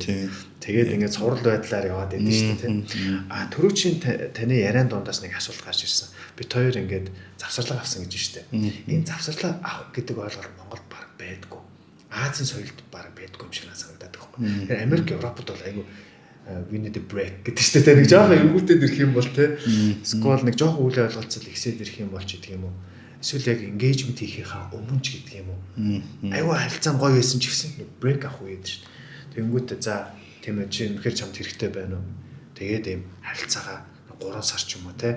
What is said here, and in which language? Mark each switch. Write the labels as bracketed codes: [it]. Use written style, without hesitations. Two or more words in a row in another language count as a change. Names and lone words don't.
[mn] Тэгээд ингээд цуврал байдлаар яваад байдаг шүү дээ те. Төрөвчийн таны яриан дундаас нэг асуулт гарч ирсэн. Бид хоёр ингээд завсарлага авсан гэж шүү дээ. Энэ завсарлага авах гэдэг ойлголт Монголд баг байдгүй. Азийн соёлд баг байдгүй юм шиг санагдаад байгаа юм. Тэгэхээр Америк, Европод бол айгүй [en] we need a break [mn] гэдэг шүү дээ. Нэг жоохон эвгүүтэд ирэх юм бол те. Сквал нэг жоохон үйл ойлголцол ихсээд ирэх юм бол ч гэдэг юм уу. Эсвэл яг engagement хийхийнхаа өмнө ч гэдэг юм уу. Айгүй харилцаа гоё байсан ч гэсэн break авах үед шүү дээ. Тэнгүүтээ за тийм ээ чи үнэхээр чамд хэрэгтэй байна уу? Тэгээд ийм харилцаагаа 3 сар ч юм уу те.